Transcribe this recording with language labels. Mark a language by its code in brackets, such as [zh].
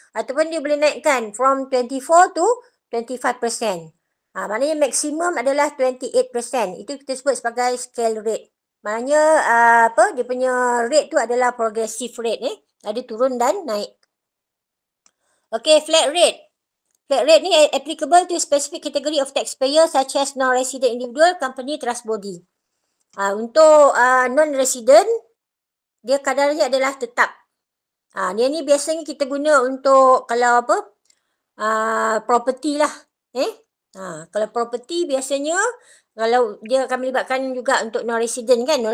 [ms] Ataupun dia boleh naikkan [en] from 24 to 25%. [ms] Maknanya maksimum adalah 28%. Itu kita sebut sebagai scale rate. Maknanya dia punya rate tu adalah progressive rate Ada turun dan naik. [en] Okay, flat rate. Flat rate ni applicable to specific category of taxpayer such as non-resident individual, company, trust body. [ms] Untuk non-resident, dia kadarnya adalah tetap. Dia ni biasanya kita guna untuk kalau apa, property lah. Kalau property biasanya, kalau dia akan melibatkan juga untuk non-resident kan.